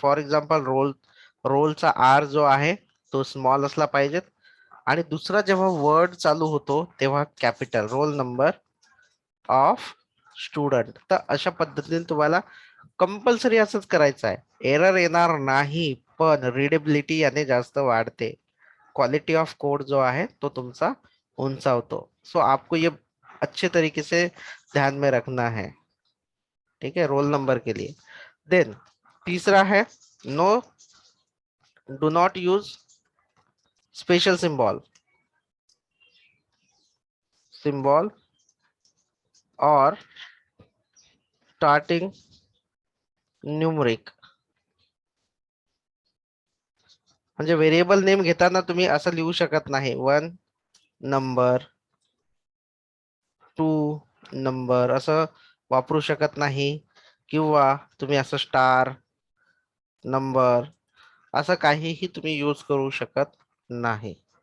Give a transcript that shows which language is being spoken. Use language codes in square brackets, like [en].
[mr] For example रोलचा R जो आहे तो स्मॉल असला पाहिजे आणि दुसरा जेव्हा वर्ड चालू होतो तेव्हा capital roll number of student. तर अशा पद्धतीने तुम्हाला कंपल्सरी असंच करायचं आहे. एरर येणार नाही पण रीडेबिलिटी याने जास्त वाढते. क्वालिटी ऑफ कोड जो है तो तुमचा उंचावतो. [hi] सो आपको ये अच्छे तरीके से ध्यान में रखना है. ठीक है रोल नंबर के लिए. देन तीसरा है know [en] do not use special symbol [hi] और स्टार्टिंग न्यूमरिक. [mr] म्हणजे व्हेरिएबल नेम घेताना तुम्ही असं लिहू शकत नाही 1 नंबर 2 नंबर असं वापरू शकत नाही किंवा तुम्ही असं स्टार नंबर असं काहीही तुम्ही यूज करू शकत नाही.